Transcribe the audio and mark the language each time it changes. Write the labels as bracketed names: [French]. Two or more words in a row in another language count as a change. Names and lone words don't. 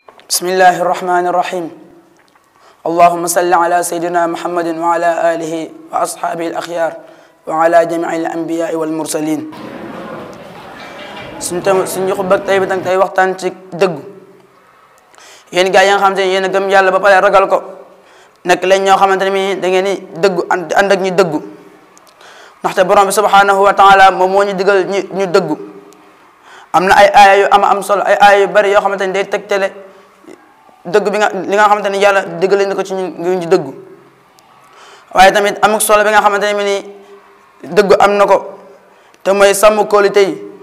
[Arabic] بسم الله الرحمن الرحيم اللهم صل على سيدنا محمد وعلى آله وأصحابه الأخيار وعلى جميع الأنبياء والمرسلين [Wolof] suñu xutba tey bi tang tey waxtaan ci dëggu yéen gaa yi nga xamante ne yéen a gëm yàlla ba pare ragal ko nekk leen ñoo xamante ne da ngeen di dëggu ànd ak ñu dëggu ndaxte borom bi [Arabic] سبحانه وتعالى [Wolof] moom moo ñu digal ñu dëggu am na ay aaya yu am solo ay aaya yu bari yoo xamante ne day tegtale dëgg bi nga li nga xamante ne yàlla digale na ko ci ñu dëggu waaye tamit amuk solo bi nga xamante ne ni dëggu am na ko te mooy sàmm kóolute yi